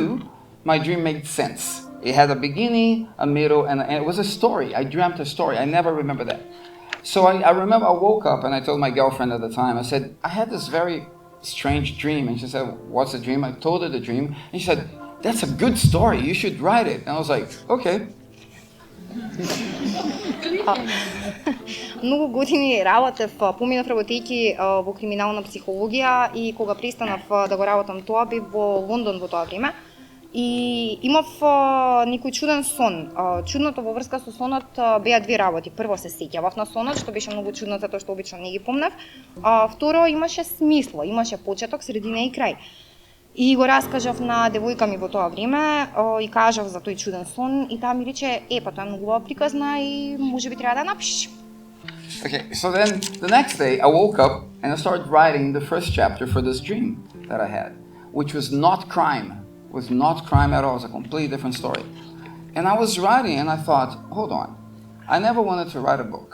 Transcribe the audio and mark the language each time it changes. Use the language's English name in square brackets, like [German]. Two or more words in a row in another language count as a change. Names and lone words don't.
[English] And two, my dream made sense. It had a beginning, a middle, and it was a story. I dreamt a story. I never remember that. So I remember I woke up and I told my girlfriend at the time, I said, I had this very strange dream. And she said, what's the dream? I told her the dream. And she said, that's a good story. You should write it. And I was like, okay. [Macedonian] Многу години работев, поминав работејќи во криминална психологија и кога престанав да го работам тоа, бев во Лондон во тоа време и имав некој чуден сон. Чудното во врска со сонот беа две работи. Прво, се сеќавав на сонот, што беше многу чудно затоа што обично не ги помнев. Второ, имаше смисло, имаше почеток, средина и крај. И го раскажав на девојка ми во тоа време и кажав за тој чуден сон и таа ми рече, па тоа е многу приказна и можеби треба да напишеш. [English] Okay, so then the next day I woke up and I started writing the first chapter for this dream that I had, which was not crime. It was not crime at all. It was a completely different story. And I was writing and I thought, hold on, I never wanted to write a book.